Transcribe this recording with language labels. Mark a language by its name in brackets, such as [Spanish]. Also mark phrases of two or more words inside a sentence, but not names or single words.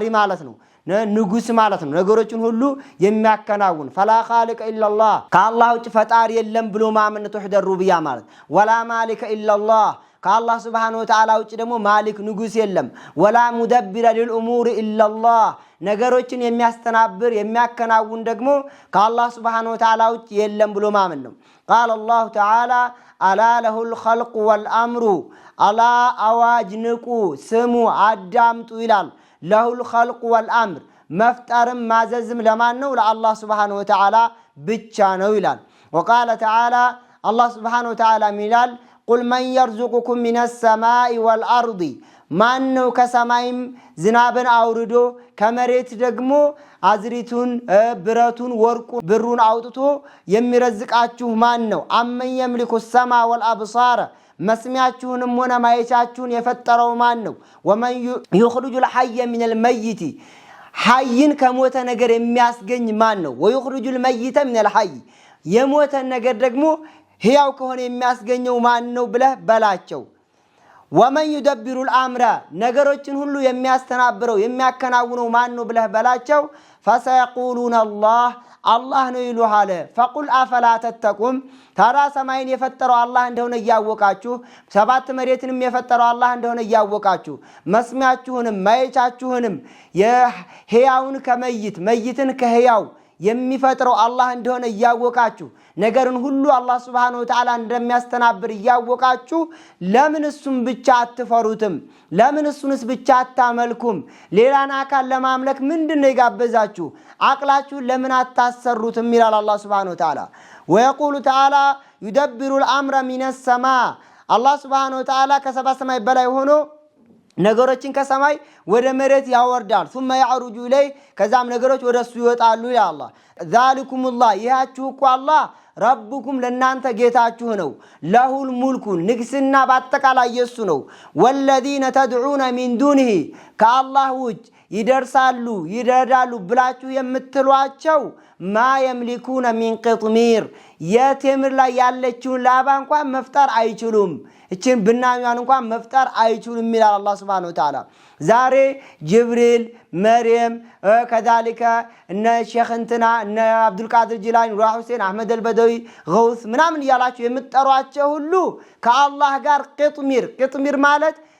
[Amharic] ማለት ነው፣ ንጉስ ማለት ነው፣ ነገሮችን ሁሉ የሚያከናውን [Arabic] فلا خالق إلا الله [Amharic] ከአላህ ውጭ ፈጣሪ የለም ብሎ ማመን [Arabic] توحيد الربوبية [Amharic] ማለት [Arabic] ولا مالك إلا الله [Amharic] ከአላህ [Arabic] سبحانه وتعالى [Amharic] ውጭ ደግሞ ማሊክ ንጉስ የለም [Arabic] ولا مدبر للأمور إلا الله [Amharic] ነገሮችን የሚያስተናብር የሚያከናውን ደግሞ ከአላህ [Arabic] سبحانه وتعالى [Amharic] ውጭ የለም ብሎ ማመን ነው። [Arabic] قال الله تعالى الا له الخلق والامر الا [Amharic] አዋጅ ንቁ ስሙ አዳምጡ ይላል። [Arabic] له الخلق والامر [Amharic] መፍጠርም ማዘዝም ለማን ነው? ለአላህ [Arabic] سبحانه وتعالى [Amharic] ብቻ ነው ይላል። [Arabic] وقال تعالى الله سبحانه وتعالى [Amharic] ሚላል [Arabic] قل من يرزقكم من السماء والارض [Amharic] ማን ነው ከሰማይም ዝናብን አውርዶ ከመሬት ደግሞ አዝሪቱን ብረቱን ወርቁን ብሩን አውጥቶ የሚረዝቃችሁ ማን ነው? አመን [Arabic] يملك السماء والابصار [Amharic] መስሚያችሁንም ሆነ ማየቻችሁን የፈጠረው ማን ነው? [Arabic] ومن يخرج الحي من الميت [Amharic] ሐይን ከሞተ ነገር የሚያስገኝ ማን ነው? [Arabic] ويخرج الميت من الحي [Amharic] የሞተ ነገር ደግሞ ሕያው ከሆነ የሚያስገኘው ማን ነው ብለህ በላቸው። [Arabic] ومن يدبر الامر [Amharic] ነገሮችን ሁሉ የሚያስተናብረው የሚያከናውነው ማን ነው ብለህ በላቸው። [Arabic] فسيقولون الله [Amharic] ነው ይሉሃል። [Arabic] فقل افلا تتقون [Amharic] ታዲያ ሰማይን የፈጠረው አላህ እንደሆነ ያወቃችሁ ሰባት መሬትንም የፈጠረው አላህ እንደሆነ ያወቃችሁ መስሚያችሁንም ማየቻችሁንም የሕያውን ከመይት መይትን ከሕያው የሚፈጥረው አላህ እንደሆነ ያወቃችሁ ነገርን ሁሉ አላህ [Arabic] سبحانه وتعالى [Amharic] እንደሚያስተናብር ያወቃችሁ ለምን እሱን ብቻ አትፈሩትም? ለምን እሱንስ ብቻ አታመልኩም? ሌላን አካል ለማምለክ ምንድነው ይጋበዛችሁ? አቅላችሁ ለምን አታሰሩትም? ይላል አላህ [Arabic] سبحانه وتعالى። ويقول تعالى يدبر الامر من السماء الله سبحانه وتعالى [Amharic] ከሰባ ሰማይ በላይ ሆኖ ነገሮችን ከሰማይ ወደ መሬት ያወርዳል። ثم [Arabic] يعرج إليه [Amharic] ከዛም ነገሮች ወደሱ ይወጣሉ ይላል አላህ። [Arabic] ذلكم الله [Amharic] ይያችሁ እኮ አላህ ረብኩም ለናንተ ጌታችሁ ነው። [Arabic] له الملك [Amharic] ንግስና በአጠቃላይ የሱ ነው። [Arabic] والذين تدعون من دونه [Amharic] ከአላህ ውጭ ይደርሳሉ ይረዳሉ ብላችሁ የምትሏቸው ማ [Arabic] يملكون من قطمير [Amharic] የቴምር ላይ ያለችውን ላባ እንኳን መፍጠር አይችሉም። እቺን ብናኛን እንኳን መፍጠር አይችሉም ይላል አላህ [Arabic] سبحانه وتعالى። [Amharic] ዛሬ ጅብሪል መርየም ከዛሊከ እነ ሼኽ እንትና እነ አብዱል ቃድር ጂላኒ ሩህ ሁሴን አህመድ አልበደዊ ገውስ ምናምን ያላችሁ የምትጠሯቸው ሁሉ ከአላህ ጋር ቅጥሚር ማለት